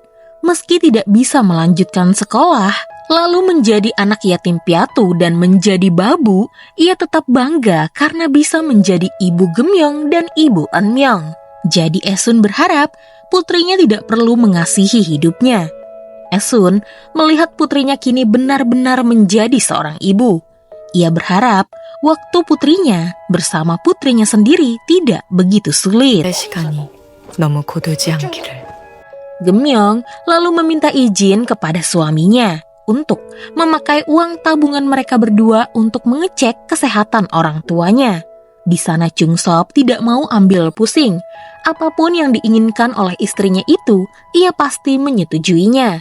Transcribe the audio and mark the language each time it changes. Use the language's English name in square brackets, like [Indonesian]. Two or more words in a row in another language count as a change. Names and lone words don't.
[Indonesian] Meski tidak bisa melanjutkan sekolah, lalu menjadi anak yatim piatu dan menjadi babu, ia tetap bangga karena bisa menjadi ibu Gemyong dan ibu Eunmyeong. Jadi Esun berharap putrinya tidak perlu mengasihi hidupnya. Esun melihat putrinya kini benar-benar menjadi seorang ibu. Ia berharap waktu putrinya bersama putrinya sendiri tidak begitu sulit. [Korean] 시간이 너무 고되지 않기를. [Indonesian] Gemyong lalu meminta izin kepada suaminya untuk memakai uang tabungan mereka berdua untuk mengecek kesehatan orang tuanya. Di sana Chung Sop tidak mau ambil pusing. Apapun yang diinginkan oleh istrinya itu, ia pasti menyetujuinya.